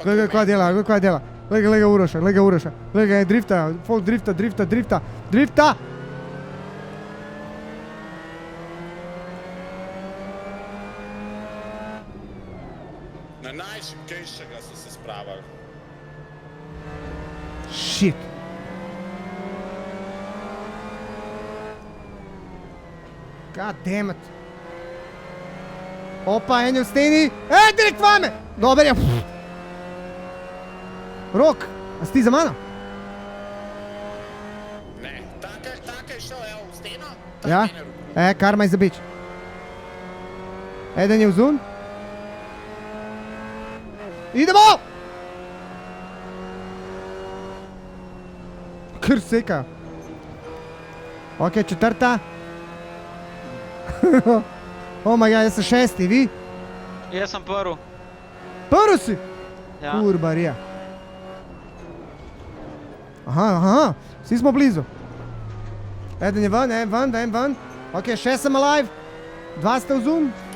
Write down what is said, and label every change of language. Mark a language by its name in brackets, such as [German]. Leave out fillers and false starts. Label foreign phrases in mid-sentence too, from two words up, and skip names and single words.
[Slovenian] Glej ga, kaj dela, Glej ga Uroša, Glej ga je drifta, folk drifta. Na najšibkejšega so se spravili. [English] Shit. God damn it. [Slovenian] Opa, en je v steni. Direkt vame! Dober je. Rok, a si ti za mano? Ne, taka je šel, evo, v steno. Ja? mene ruknil. Karma je za bič. Eden je vzun. Idemo! Kar seka. Ok, četrta. [English] Oh my god, [Slovenian] jaz sem šesti, vi? Jaz sem prvi. Prvi si! Ja. Kurbarija. Aha, vsi smo blizu. Eden je ven, en ven. Ok, še sem alive. 2 ste v zoom.